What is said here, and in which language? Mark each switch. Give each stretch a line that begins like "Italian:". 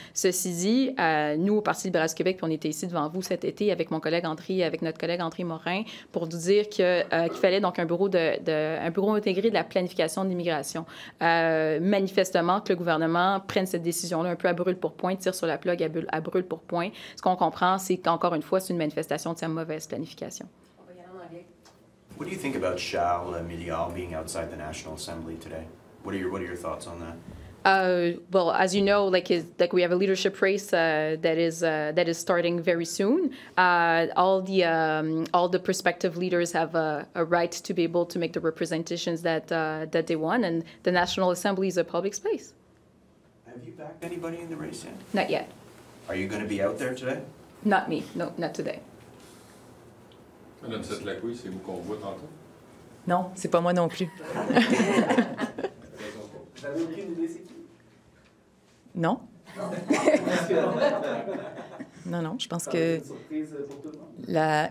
French: Ceci dit, nous, au Parti libéral du Québec, puis on était ici devant vous cet été avec notre collègue André Morin, pour nous dire qu'il fallait donc un bureau intégré de la planification de l'immigration. Manifestement, que le gouvernement prenne cette décision-là un peu à brûle-pourpoint, tire sur la plug à brûle-pourpoint. Ce qu'on comprend, c'est qu'encore une fois, c'est une manifestation de sa mauvaise planification.
English: What do you think about Charles Milliard being outside the National Assembly today? What are your thoughts on that? Well, as you know, like we have a leadership race that is starting very soon. All the prospective leaders have a right to be able to make the representations that they want, and the National Assembly is a public space. Have you backed anybody in the race yet? Not yet. Are you going to be out there today? Not me. No, not today.
French: Madame Setlacouille, c'est vous qu'on voit tantôt? Non, c'est pas moi non plus. Vous avez aucune idée c'est qui? Non. Non, je pense que... Une surprise pour tout le monde?